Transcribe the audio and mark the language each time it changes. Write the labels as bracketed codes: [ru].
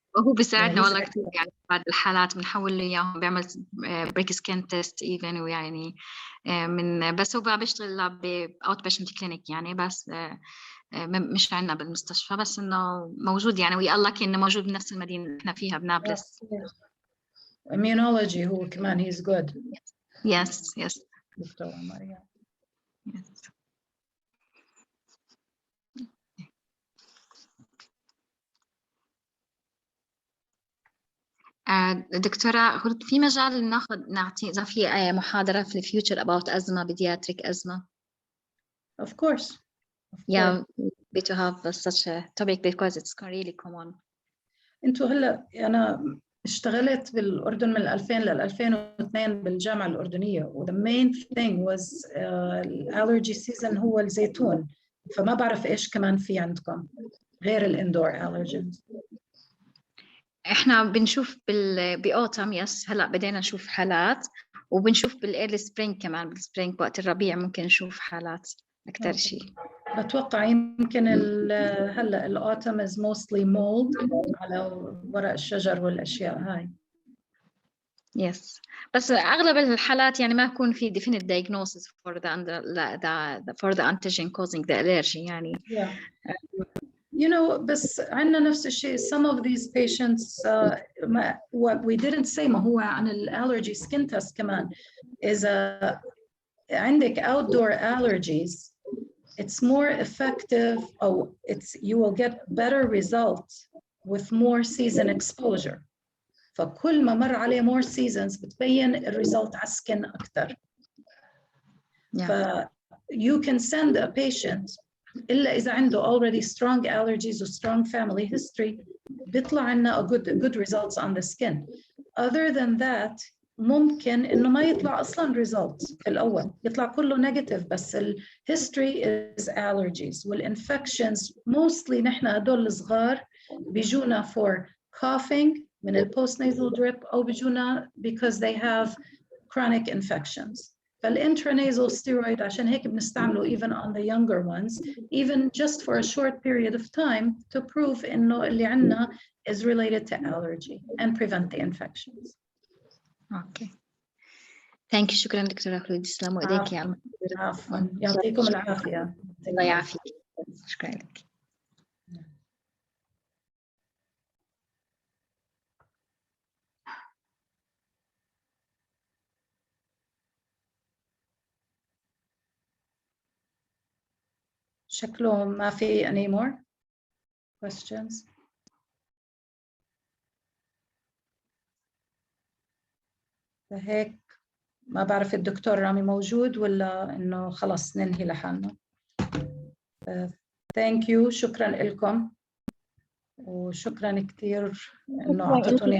[ar] وهو بيساعدنا والله كثير يعني بعض الحالات بنحول له إياهم، بيعمل [en] break skin test even, [ar] ويعني بس هو بيشتغل [en] بأوت patient clinic [ar] يعني، بس مش عندنا بالمستشفى، بس إنه موجود يعني، ويا الله إنه موجود بنفس المدينة اللي إحنا فيها بنابلس. [en] Immunology [ar] هو كمان [en] he's good. Yes. [ar] دكتور عمر. [en] Yes. [ar] دكتورة خلود، في مجال نعطي إذا في محاضرة في الفيوتشر about أزمة pediatric أزمة. [en] Of course. Yeah, we to have such a topic because it's really common. [ar] انتوا هلا أنا اشتغلت بالأردن من 2000 ل 2002 بالجامعة الأردنية، و [en] the main thing was allergy season [ar] هو الزيتون، فما بعرف إيش كمان في عندكم غير الإندور allergens. احنا بنشوف بأوتم يس، هلا بدينا نشوف حالات، وبنشوف بالإيرلي سبرينج كمان، بالسبرينج وقت الربيع ممكن نشوف حالات أكثر شيء. بتوقع يمكن هلا الأوتم [en] is mostly mold [ar] على ورق الشجر والأشياء هاي. [en] Yes, [ar] بس أغلب الحالات يعني ما يكون في [en] definite diagnosis for the antigen causing the allergy يعني. Yeah. You know, [ar] بس عندنا نفس الشيء. [en] Some of these patients what we didn't say [ar] ما هو عن [en] allergy skin test كمان. [ar] إذا عندك [en] outdoor allergies, it's more effective, or you will get better results with more season exposure. [ar] فكل ما مر عليه [en] more seasons [ar] بتبين الريزلت على السكن أكتر. [en] You can send a patient [ar] إلا إذا عنده [en] already strong allergies or strong family history [ar] بيطلع عنا [en] good results on the skin. Other than that [ar] ممكن إنه ما يطلع أصلاً results في الأول، يطلع كله negative، بس ال [en] history is allergies [ar] والinfections mostly نحن هدول الصغار بيجونا [en] for coughing [ar] من ال postnasal drip أو بيجونا [en] because they have chronic infections. فالintranasal steroid [ar] عشان هيك بنستعمله [en] even on the younger ones, even just for a short period of time to prove [ar] إنه اللي عنا [en] is related to allergy and prevent the infections. [ar] اوكي. ثانك يو. شكرا دكتورة خلود. تسلموا ايديك يا المحاضرة. عفوا. يعطيكم العافية. الله يعافيك. شكرا لك. شكله ما في [en] any more questions. [ar] فهيك ما بعرف الدكتور رامي موجود ولا إنه خلص ننهي لحالنا. [en] thank you. [ar] شكرا لكم وشكرا كثير إنه أعطيتوني